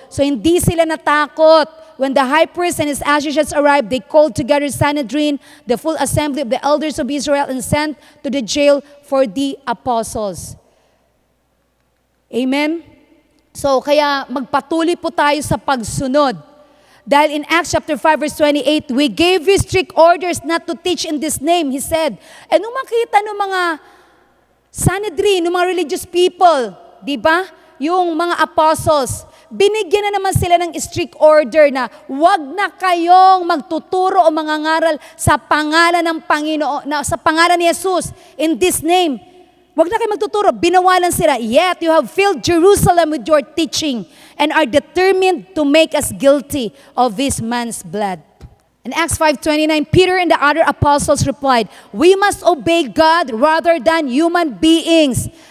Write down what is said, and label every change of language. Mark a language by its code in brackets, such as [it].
[tl] So hindi sila natakot. [en] When the high priest and his associates arrived, they called together Sanhedrin, the full assembly of the elders of Israel, and sent to the jail for the apostles. Amen? [tl] So kaya magpatuloy po tayo sa pagsunod. [en] Dahil in Acts chapter 5 verse 28, we gave you strict orders not to teach in this name, he said. [tl] And nung makita ng mga Sanhedrin, ng mga religious people, di ba? Yung mga apostles, binigyan na naman sila ng strict order na wag na kayong magtuturo o mangangaral sa pangalan ng Panginoon, sa pangalan ni Jesus, [en] in this name. [tl] Wag na kayo magtuturo. Binawalan sila. [en] Yet you have filled Jerusalem with your teaching and are determined to make us guilty of this man's blood. In Acts 5:29, Peter and the other apostles replied, we must obey God rather than human beings.